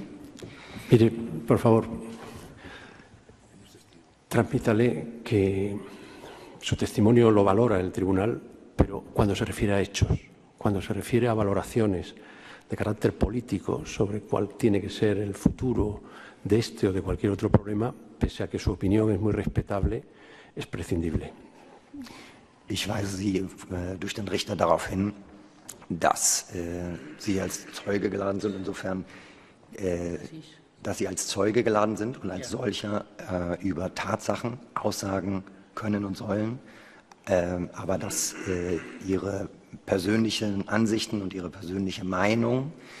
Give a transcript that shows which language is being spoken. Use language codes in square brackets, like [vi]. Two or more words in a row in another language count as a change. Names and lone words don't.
[es] Mire, por favor, transmítale que su testimonio lo valora el tribunal, pero cuando se refiere a hechos, cuando se refiere a valoraciones de carácter político sobre cuál tiene que ser el futuro de este o de cualquier otro problema, pese a que su opinión es muy respetable, es prescindible. [de] Ich weise Sie durch den Richter darauf hin, dass Sie als Zeuge geladen sind, insofern dass Sie als Zeuge geladen sind und als solcher über Tatsachen aussagen können und sollen, aber dass Ihre persönlichen Ansichten und Ihre persönliche Meinung